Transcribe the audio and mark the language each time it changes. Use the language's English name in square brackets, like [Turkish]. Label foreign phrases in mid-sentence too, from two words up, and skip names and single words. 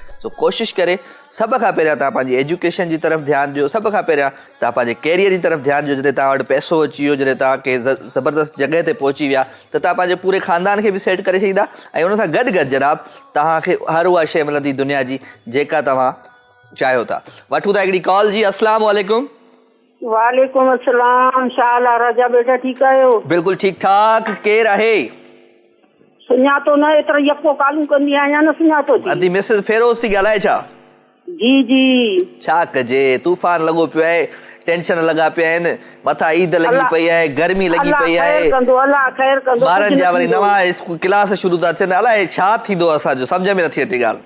[Sindhi] सो कोशिशि करे सभ खां पहिरियां तव्हां पंहिंजी एजुकेशन जी तरफ़ ध्यानु ॾियो, सभ खां पहिरियां तव्हां पंहिंजे कैरियर जी तरफ़ ध्यानु ॾियो। जॾहिं तव्हां वटि पैसो अची वियो, जॾहिं तव्हांखे ज़बरदस्त जॻह ते पहुची विया त तव्हां पंहिंजे पूरे ख़ानदान खे बि सेट करे छॾींदा ऐं उन सां गॾु गॾु जनाब तव्हांखे हर उहा शइ मिलंदी दुनिया जी जेका तव्हां चाहियो था। वठूं था हिकिड़ी कॉल जी। [Arabic] السلام عليكم. وعليكم السلام. [Sindhi] छा हाल आहे राजा बेटा, ठीकु आहियो? बिल्कुलु ठीकु ठाक। केरु आहे? सुञातो न, एतिरो यको कालू कंदी आहियां न सुञातो। अदी मिसिस फेरोज़ थी ॻाल्हाए छा? जी जी। छा कजे, तूफ़ान लॻो पियो आहे, टेंशन लॻा पिया आहिनि, मथां ईद लॻी पई आहे, गर्मी लॻी पई आहे, ॿारनि जा वरी नवां क्लास शुरू था थियनि, अलाए छा थींदो असांजो सम्झ में नथी अचे ॻाल्हि।